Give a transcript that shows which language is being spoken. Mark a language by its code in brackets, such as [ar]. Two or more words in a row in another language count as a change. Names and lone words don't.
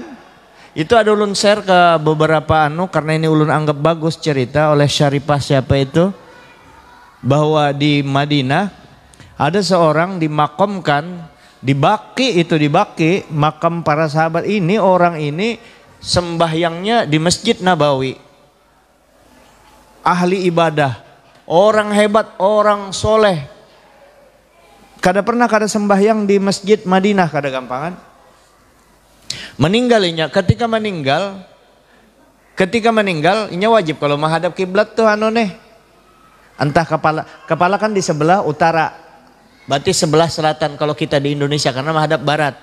[bjn] Itu ada ulun share ke beberapa karena ini ulun anggap bagus cerita oleh Syarifah siapa itu. [id] Bahwa di Madinah ada seorang dimakamkan di Baqi, makam para sahabat ini. Orang ini sembahyangnya di Masjid Nabawi, ahli ibadah, orang hebat, orang soleh. [bjn] Kada sembahyang di Masjid Madinah, kada gampangan. [id] Meninggalnya, ketika meninggal, ini wajib kalau menghadap kiblat tuh entah kepala kan di sebelah utara, berarti sebelah selatan kalau kita di Indonesia karena menghadap barat.